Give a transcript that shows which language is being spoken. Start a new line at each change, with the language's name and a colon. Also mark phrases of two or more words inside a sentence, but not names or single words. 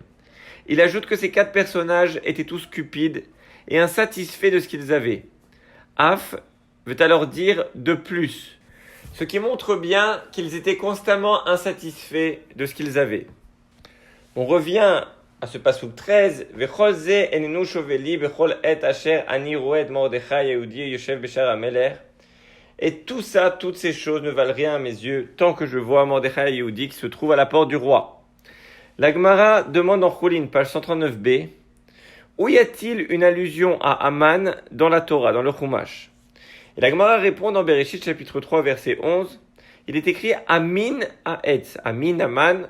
French: Il ajoute que ces 4 personnages étaient tous cupides et insatisfaits de ce qu'ils avaient. Af veut alors dire de plus, ce qui montre bien qu'ils étaient constamment insatisfaits de ce qu'ils avaient. On revient à ce passouk 13,
Hebrew: וכל זה איננו שוה לי בכל עת אשר אני רואה מרדכי היהודי יושב בשער המלך.
French: Et tout ça, toutes ces choses ne valent rien à mes yeux tant que je vois Mordechai Yehudi qui se trouve à la porte du roi. La Gemara demande en Choulin, page 139b, où y a-t-il une allusion à Aman dans la Torah, dans le Chumash? Et la Gemara répond dans Bereshit chapitre 3 verset 11, il est écrit
Hebrew: המן העץ, המן המן.